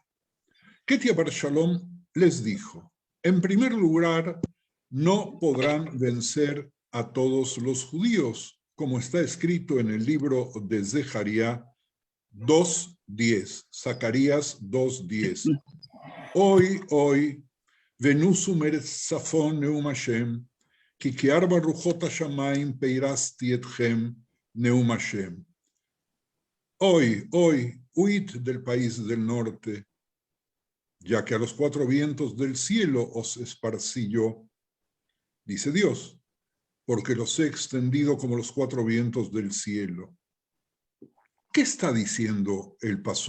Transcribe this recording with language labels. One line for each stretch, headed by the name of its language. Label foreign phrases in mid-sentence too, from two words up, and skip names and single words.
Spanish: Ketia Bar Shalom les dijo: en primer lugar, no podrán vencer a todos los judíos, como está escrito en el libro de Zeharia 2:10, Zacarías 2:10. Hoy,
Hebrew: ונסו מארץ צפון נאם השם, כי כארבע רוחות השמים פרשתי אתכם נאם השם.
Spanish: Hoy, huid del país del norte, ya que a los cuatro vientos del cielo os esparcí yo, dice Dios, porque los he extendido como los cuatro vientos del cielo. ¿Qué está diciendo el pasú?